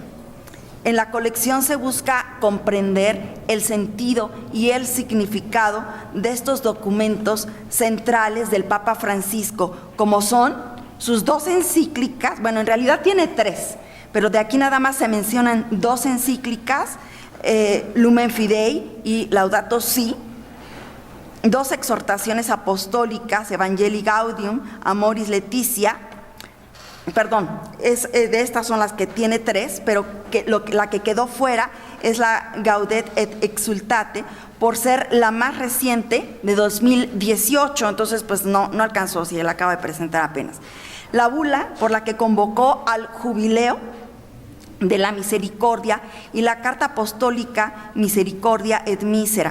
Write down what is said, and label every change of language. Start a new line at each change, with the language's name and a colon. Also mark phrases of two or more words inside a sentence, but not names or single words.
Spanish: En la colección se busca comprender el sentido y el significado de estos documentos centrales del Papa Francisco, como son sus 2 encíclicas, bueno, en realidad tiene 3, pero de aquí nada más se mencionan 2 encíclicas, Lumen Fidei y Laudato Si, 2 exhortaciones apostólicas, Evangelii Gaudium, Amoris Laetitia, de estas son las que tiene 3, pero la que quedó fuera es la Gaudet et Exsultate, por ser la más reciente de 2018, entonces pues no alcanzó, si él acaba de presentar apenas. La bula por la que convocó al jubileo de la misericordia y la carta apostólica Misericordia et Misera.